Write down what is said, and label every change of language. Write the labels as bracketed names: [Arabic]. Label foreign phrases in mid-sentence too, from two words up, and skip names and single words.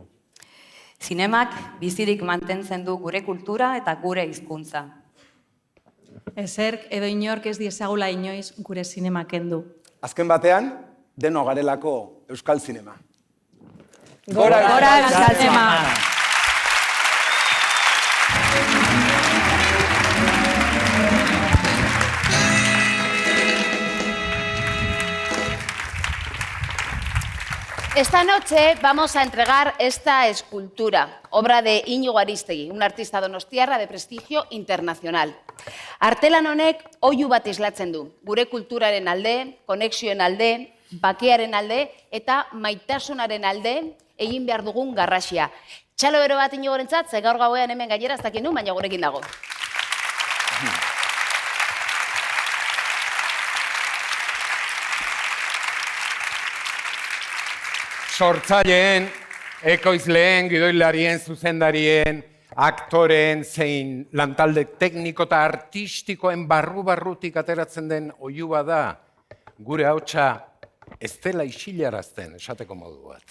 [Basque] Zinemak bizirik mantentzen du gure kultura eta gure hizkuntza. Ezerk edo inork ez diezagula inoiz gure zinema kendu. Azken batean, deno garelako euskal zinema. Gora euskal zinema! [Spanish] Esta noche vamos a entregar esta escultura, obra de Íñigo Ariztegui, un artista donostiarra de prestigio internacional. [Basque] Artelan honek oihu bat islatzen du, gure kulturaren alde, konexioen alde, bakearen alde eta maitasunaren alde egin behar dugun garrasia. Txalo bero bat Íñigorentzat, ze gaur gauean hemen gainera ez dakit nu, baina gurekin dago. Sortzaileen, ekoizleen, gidoilarien, zuzendarien, aktoren, zein lantalde tekniko eta artistikoen barru-barrutik ateratzen den oihua da, gure hautsa ez dela isilarazten, esateko modu bat.